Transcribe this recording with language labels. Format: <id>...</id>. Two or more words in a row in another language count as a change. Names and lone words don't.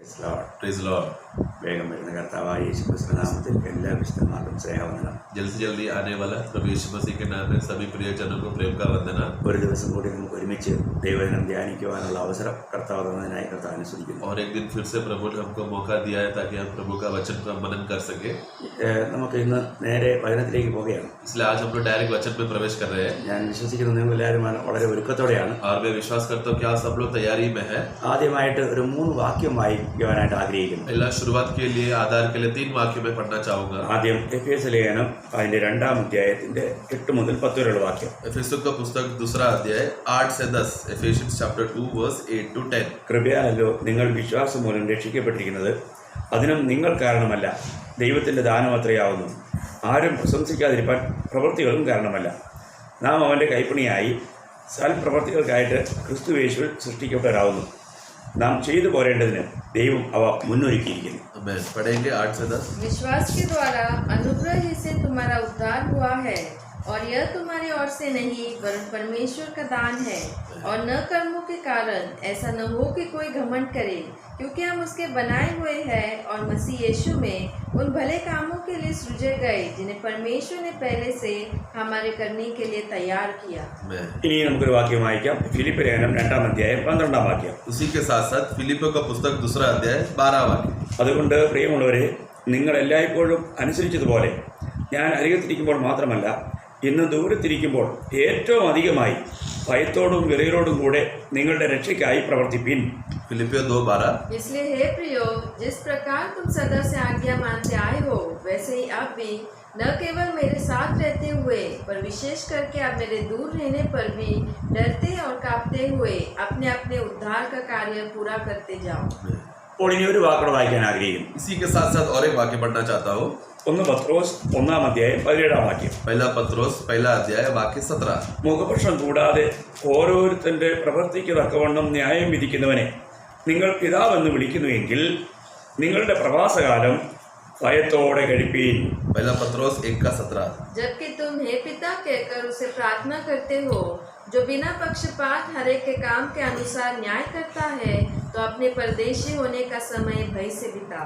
<en>Praise the Lord.</en> <ml>വേഗം വരുന്ന കർത്താവായ യേശുക്രിസ്തുവിന്റെ നാമത്തിൽ എല്ലാ വിശുദ്ധന്മാർക്കും സ്നേഹവന്ദനം.</ml> <hi>जल्दी से जल्दी आने वाला प्रभु यीशु मसीह के नाम में सभी प्रियजनों को प्रेम का वंदना.</hi> <ml>ഒരു ദിവസം കൂടി നമുക്ക് ഒരുമിച്ച് ദൈവവചനം ധ്യാനിക്കുവാനുള്ള അവസരം കർത്താവ് തന്നതിനായി കർത്താവ് അനുസരിക്കുന്നു.</ml> <hi>और एक दिन फिर से प्रभु ने हमको मौका दिया है ताकि हम प्रभु का वचन का मनन कर सके.</hi> <ml>നമുക്ക് ഇന്ന് നേരെ വചനത്തിലേക്ക് പോവുകയാണ്.</ml> <hi>इसलिए आज हम लोग डायरेक्ट वचन में प्रवेश कर रहे हैं.</hi> <ml>ഞാൻ വിശ്വസിക്കുന്നു നിങ്ങൾ എല്ലാവരും വളരെ ഒരുക്കത്തോടെയാണ്.</ml> <hi>और मैं विश्वास करता हूँ कि आज सब लोग तैयारी में है.</hi> <ml>ആദ്യമായിട്ട് ഒരു 3 വാക്യം വായിക്കുവാനായിട്ട് ആഗ്രഹിക്കുന്നു.</ml> <hi>पहला शुरुआत के लिए आधार के लिए 3 वाक्य में पढ़ना चाहूंगा.</hi> <ml>ആദ്യം എഫേസ്യ ലേഖനം അതിന്റെ 2-ാം അധ്യായത്തിന്റെ 8 മുതൽ 10 വരെയുള്ള വാക്യം.</ml> <hi>एफेसियों का पुस्तक 2 अध्याय 8 से 10.</hi> <en>Ephesians chapter 2 verse 8 to 10.</en> <ml>കൃപയാലല്ലോ നിങ്ങൾ വിശ്വാസം മൂലം രക്ഷിക്കപ്പെട്ടിരിക്കുന്നത്, അതിനും നിങ്ങൾ കാരണമല്ല, ദൈവത്തിന്റെ ദാനമത്രയാവുന്നു. ആരും പ്രശംസിക്കാതിരിക്കാൻ പ്രവൃത്തികളും കാരണമല്ല. നാം അവന്റെ കൈപ്പണിയായി സൽപ്രവൃത്തികൾക്കായിട്ട് ക്രിസ്തുയേശുവിൽ സൃഷ്ടിക്കപ്പെടാവുന്നു. നാം ചെയ്തു പോരേണ്ടതിന് ദൈവം അവ മുന്നൊരുക്കിയിരിക്കുന്നു.</ml> <hi>पढ़ेंगे 8 से 10. विश्वास के द्वारा अनुग्रह ही से तुम्हारा उद्धार हुआ है, और यह तुम्हारी ओर से नहीं वरन परमेश्वर का दान है, और न कर्मों के कारण, ऐसा न हो कि कोई घमंड करे, क्योंकि हम उसके बनाए हुए हैं और मसीह यीशु में उन भले कामों के लिए सृजे गए जिन्हें परमेश्वर ने पहले से हमारे करने के लिए तैयार किया.</hi> <ml>ഇനി നമുക്കൊരു വാക്യം വായിക്കാം. ഫിലിപ്പ് ലേഖനം 2-ാം അധ്യായം 12-ാം വാക്യം.</ml> <hi>उसी के साथ साथ फिलिपियों का पुस्तक 2 अध्याय 12 वाक्य.</hi> <ml>അതുകൊണ്ട് പ്രിയമുള്ളവരെ, നിങ്ങൾ എല്ലായ്പ്പോഴും അനുസരിച്ചതുപോലെ ഞാൻ അരികത്തിരിക്കുമ്പോൾ മാത്രമല്ല, ഇന്ന് ദൂരത്തിരിക്കുമ്പോൾ ഏറ്റവും അധികമായി ഭയത്തോടും വിറയലോടും കൂടെ നിങ്ങളുടെ രക്ഷയ്ക്കായി പ്രവർത്തിപ്പിൻ.</ml> <hi>फिलिपियों 2:12. इसलिए हे प्रियो, जिस प्रकार तुम सदा से आज्ञा मानते आए हो, वैसे ही अब भी न केवल मेरे साथ रहते हुए पर विशेष करके अब मेरे दूर रहने पर भी डरते और कांपते हुए अपने अपने उद्धार का कार्य पूरा करते जाओ.</hi> <ml>അപ്പോൾ ഇനി ഒരു വാക്കോട് വായിക്കാൻ ആഗ്രഹിക്കുന്നു.</ml> <hi>इसी के साथ साथ और एक वाक्य पढ़ना चाहता हूँ.</hi> <ml>1 പത്രോസ് 1-ാം അധ്യായം 17-ാം വാക്യം.</ml> <hi>पहला पत्रोस 1 अध्याय वाक्य 17.</hi> <ml>മുഖപക്ഷം കൂടാതെ ഓരോരുത്തന്റെ പ്രവൃത്തിക്ക് തക്കവണ്ണം ന്യായം വിധിക്കുന്നവനെ നിങ്ങൾ പിതാവെന്ന് വിളിക്കുന്നുവെങ്കിൽ നിങ്ങളുടെ പ്രവാസകാലം ഭയത്തോടെ കഴിപ്പീൻ.</ml> <hi>पहला पत्रोस 1:17. जबकि तुम हे पिता कहकर उसे प्रार्थना करते हो, जो बिना पक्षपात हर एक के काम के अनुसार न्याय करता है, तो अपने परदेशी होने का समय भय से बिताओ.</hi>